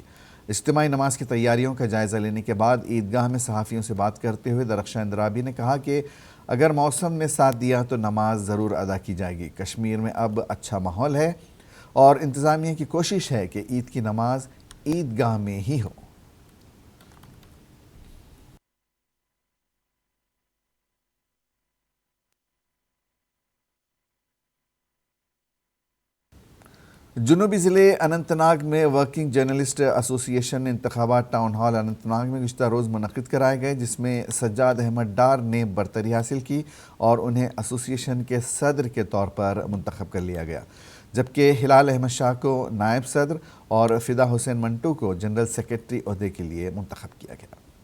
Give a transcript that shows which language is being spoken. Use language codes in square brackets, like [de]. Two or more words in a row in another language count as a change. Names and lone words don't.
[ur] اجتماعی نماز کی تیاریوں کا جائزہ لینے کے بعد عیدگاہ میں صحافیوں سے بات کرتے ہوئے درخشاں اندرابی نے کہا کہ اگر موسم نے ساتھ دیا تو نماز ضرور ادا کی جائے گی۔ کشمیر میں اب اچھا ماحول ہے اور انتظامیہ کی کوشش ہے کہ عید کی نماز عیدگاہ میں ہی ہو۔ جنوبی ضلع اننت ناگ میں ورکنگ جرنلسٹ ایسوسی ایشن انتخابات ٹاؤن ہال اننت ناگ میں گزشتہ روز منعقد کرائے گئے، جس میں سجاد احمد ڈار نے برتری حاصل کی اور انہیں ایسوسی ایشن کے صدر کے طور پر منتخب کر لیا گیا، جبکہ ہلال احمد شاہ کو نائب صدر اور فدا حسین منٹو کو جنرل سیکرٹری عہدے کے لیے منتخب کیا گیا۔